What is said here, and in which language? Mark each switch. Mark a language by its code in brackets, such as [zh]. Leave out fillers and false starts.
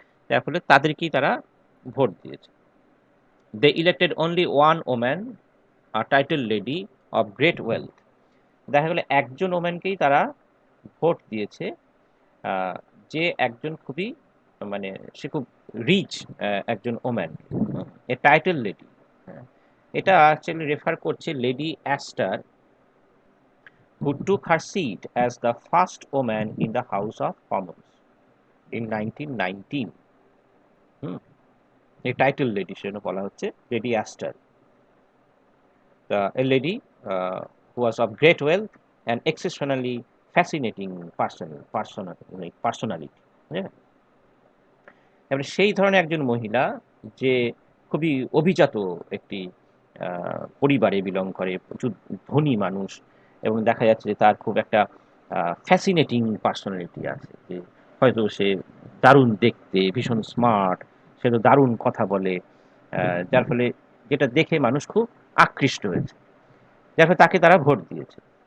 [bn] যার ফলে তাদেরকেই তারা ভোট দিয়েছে। [en] They elected only one woman, a title lady of great wealth. [bn] দেখা গেল একজন ওম্যানকেই তারা ভোট দিয়েছে, আহ, যে একজন খুবই, মানে সে খুব রিচ একজন ওম্যান, এ টাইটেল লেডি। এটা অ্যাকচুয়ালি রেফার করছে [en] Lady Astor, who took her seat as the first woman in the House of Commons in 1919. Hmm. [bn] এই টাইটেল লেডি সেজন্য বলা হচ্ছে lady ester, [en] a lady who was of great wealth and exceptionally fascinating personality. [bn] হ্যাঁ? এবারে সেই ধরনের একজন মহিলা যে খুবই অভিজাত একটি পরিবারে বিলং করে, প্রচুর ধনী মানুষ, এবং দেখা যাচ্ছে যে তার খুব একটা ফ্যাসিনেটিং পার্সোনালিটি আছে, যে হয়তো সে দারুণ দেখতে, ভীষণ স্মার্ট, সে তো দারুণ কথা বলে, যার ফলে যেটা দেখে মানুষ খুব আকৃষ্ট হয়েছে, যার ফলে তাকে তারা ভোট দিয়েছে।